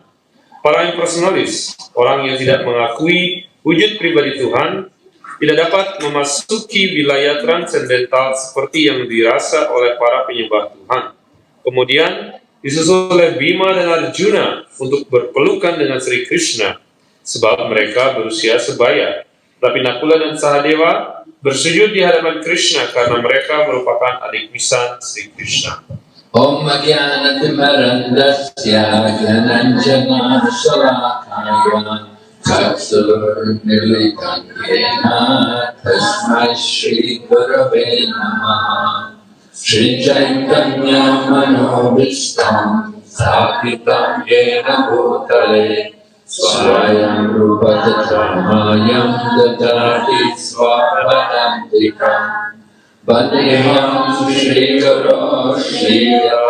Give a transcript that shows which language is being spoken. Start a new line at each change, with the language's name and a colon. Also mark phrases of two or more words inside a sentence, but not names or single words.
Indonesian: Para impersonalis, orang yang tidak mengakui wujud pribadi Tuhan, tidak dapat memasuki wilayah transendental seperti yang dirasa oleh para penyembah Tuhan. Kemudian disusul oleh Bhima dan Arjuna untuk berpelukan dengan Sri Krishna, sebab mereka berusia sebaya. Tapi Nakula dan Sahadeva bersujud di hadapan Krishna karena mereka merupakan adik misan Sri Krishna.
Sanskrit: ॐ अज्ञानतिमिरान्धस्य ज्ञानाञ्जनशलाकया चक्षुरुन्मीलितं येन तस्मै श्री गुरवे नमः श्री चैतन्य मनोभीष्टं स्थापितं येन भूतले स्वयं रूप तत्रमयं ददाति स्वपदान्तिकम् वन्देहं श्री गुरु श्री